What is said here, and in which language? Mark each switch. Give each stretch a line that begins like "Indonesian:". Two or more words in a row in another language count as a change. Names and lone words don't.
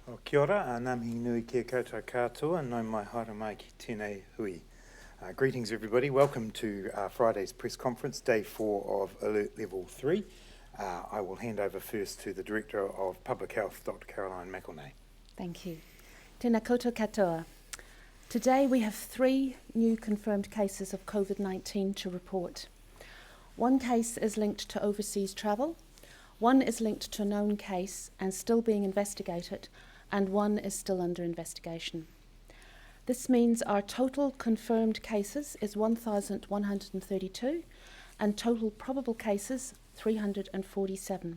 Māori: Kia ora, ngā mihi nui kia koutou katoa, nau mai haere mai ki tēnei hui.
English: Greetings everybody, welcome to Friday's press conference, day 4 of Alert Level 3. I will hand over first to the Director of Public Health, Dr. Caroline McElnay. Thank you.
Māori: Tēnā koutou katoa.
English: Today we have 3 new confirmed cases of COVID-19 to report. One case is linked to overseas travel, one is linked to a known case and still being investigated, and one is still under investigation. This means our total confirmed cases is 1,132 and total probable cases 347.